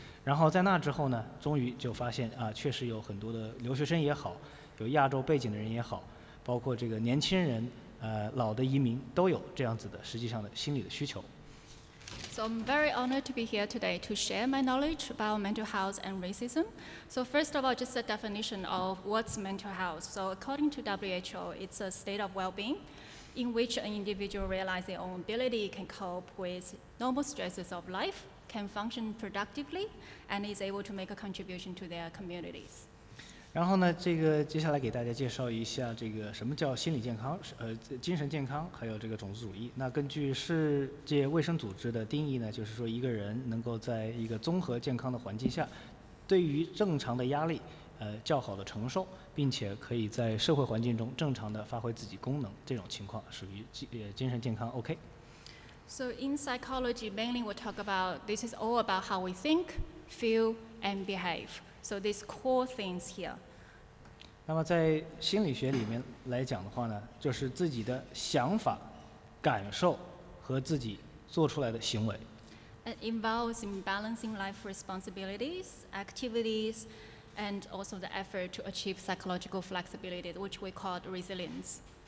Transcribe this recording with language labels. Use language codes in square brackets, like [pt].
[zh] 然后在那之后呢，终于就发现确实有很多的留学生也好，有亚洲背景的人也好，包括这个年轻人、老的移民都有这样子的实际上的心理的需求。 [en] So I'm very honored to be here today to share my knowledge about mental health and racism. So first of all, just a definition of what's mental health. So according to WHO, it's a state of well-being in which an individual realizes their own ability, can cope with normal stresses of life, can function productively, and is able to make a contribution to their communities. [zh] 然后呢，这个接下来给大家介绍一下这个什么叫心理健康，精神健康，还有这个种族主义。那根据世界卫生组织的定义呢，就是说一个人能够在一个综合健康的环境下，对于正常的压力，较好的承受，并且可以在社会环境中正常的发挥自己功能，这种情况属于精神健康 OK。 [en] So in psychology, mainly we'll talk about, this is all about how we think, feel, and behave. So these core things here. [zh] 那么在心理学里面来讲的话呢，就是自己的想法、感受和自己做出来的行为。 [en] It involves in balancing life responsibilities, activities, and also the effort to achieve psychological flexibility, which we call resilience.